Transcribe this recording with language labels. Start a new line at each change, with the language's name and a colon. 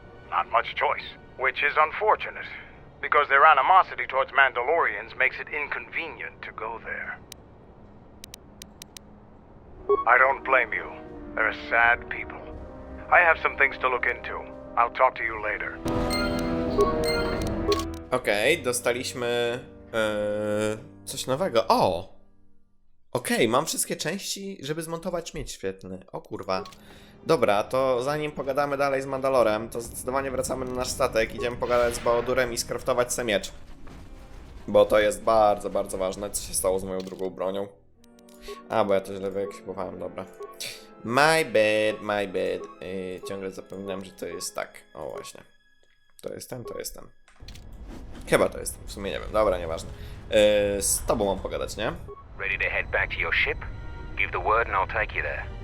English: Not much choice, which is unfortunate, because their animosity towards Mandalorians makes it inconvenient to go there. I don't blame you. They're sad people. I have some things to look into. I'll talk to you later.
Polish: Okej, dostaliśmy coś nowego. O! Okej, mam wszystkie części, żeby zmontować miecz świetlny. O kurwa. Dobra, to zanim pogadamy dalej z Mandalorem, to zdecydowanie wracamy na nasz statek. Idziemy pogadać z Bałodurem i skraftować sobie miecz. Bo to jest bardzo, bardzo ważne, co się stało z moją drugą bronią. A, bo ja to źle wyekwipowałem, dobra.
English: My bad, my bad.
Polish: Ciągle zapominam, że to jest tak. O, właśnie. To jest ten, to jest ten. Chyba to jest ten, w sumie nie wiem. Dobra, nieważne. Z tobą mam pogadać, nie?
English: Ready to head back to your ship? Give the word and I'll take you there.